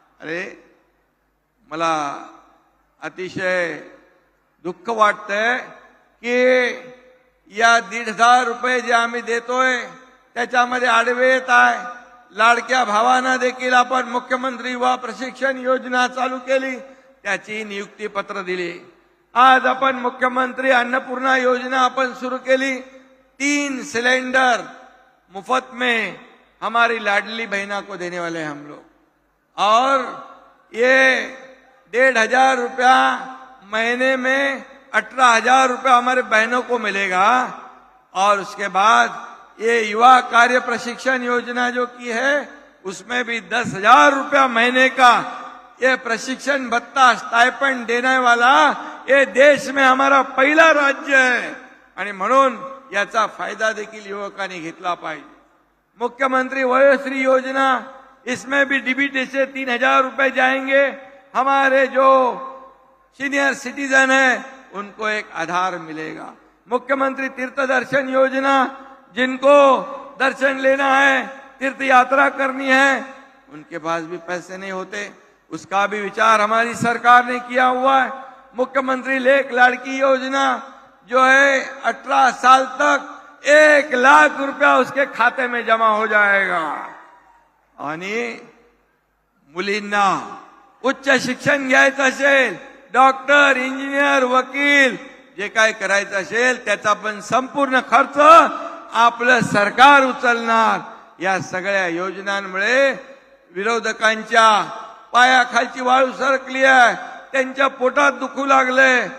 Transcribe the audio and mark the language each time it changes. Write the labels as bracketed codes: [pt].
[mr] अरे मला अतिशय दुःख वाटतंय की या 1,500 रुपये जे आम्ही देतोय त्याच्यामध्ये आडवे येत आहे. लाडक्या भावांना देखील आपण मुख्यमंत्री युवा प्रशिक्षण योजना चालू केली, त्याची नियुक्ती पत्र दिली. आज आपण मुख्यमंत्री अन्नपूर्णा योजना आपण सुरू केली. [hi] 3 सिलेंडर मुफ्त में हमारी लाडली बहना को देने वाले हैं हम लोग, और ये 1,500 रुपया महीने में 18,000 रुपया हमारे बहनों को मिलेगा. और उसके बाद ये युवा कार्य प्रशिक्षण योजना जो की है उसमें भी 10,000 रुपया महीने का ये प्रशिक्षण भत्ता स्टाइपेंड देने वाला ये देश में हमारा पहिला राज्य है. [mr] आणि म्हणून याचा फायदा देखील युवकांनी घेतला पाहिजे. [hi] मुख्यमंत्री वयोश्री योजना, इसमें भी डीबीटी से 3,000 रुपए जाएंगे. हमारे जो सीनियर सिटीजन है उनको एक आधार मिलेगा. मुख्यमंत्री तीर्थ दर्शन योजना, जिनको दर्शन लेना है, तीर्थ यात्रा करनी है, उनके पास भी पैसे नहीं होते, उसका भी विचार हमारी सरकार ने किया हुआ है. मुख्यमंत्री लेख लाड़की योजना जो है 18 साल तक 1 लाख रुपया उसके खाते में जमा हो जाएगा. [mr] आणि मुलींना उच्च शिक्षण घ्यायचं असेल, डॉक्टर, इंजिनियर, वकील जे काय करायचं असेल त्याचा पण संपूर्ण खर्च आपलं सरकार उचलणार. या सगळ्या योजनांमुळे विरोधकांच्या पायाखालची वाळू सरकली आहे, त्यांच्या पोटात दुखू लागले.